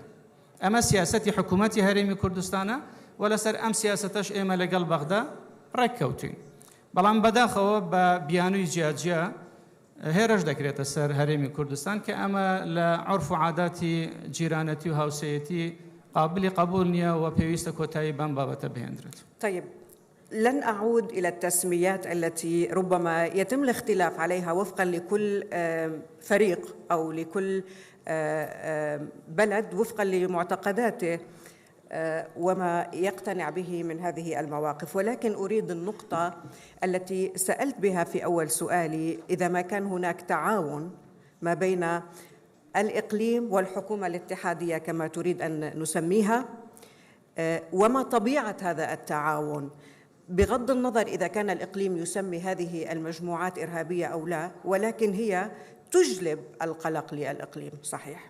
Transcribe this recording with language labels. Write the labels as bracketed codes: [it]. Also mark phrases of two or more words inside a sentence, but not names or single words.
[ckb] ئەمە سیاسەتی حکوومەتی هەرێمی کوردستانە و لەسەر ئەم سیاسەتەش ئێمە لەگەڵ بەغدا ڕێککەوتین. بەڵام بەداخەوە بە بیانووی جیاجیا هێرش دەکرێتە سەر هەرێمی کوردستان کە ئەمە لە عرف و عاداتی جیرانەتی و هاوسەیەتی قابلی قبول نییە و پێویستە کۆتایی بەم بابەتە بهێنرێت. [ar] طيب، لن أعود إلى التسميات التي ربما يتم الاختلاف عليها وفقا لكل فريق أو لكل بلد وفقا لمعتقداته وما يقتنع به من هذه المواقف، ولكن أريد النقطة التي سألت بها في أول سؤالي: إذا ما كان هناك تعاون ما بين الإقليم والحكومة الاتحادية كما تريد أن نسميها، وما طبيعة هذا التعاون بغض النظر إذا كان الإقليم يسمي هذه المجموعات إرهابية أو لا، ولكن هي تجلب القلق للإقليم، صحيح؟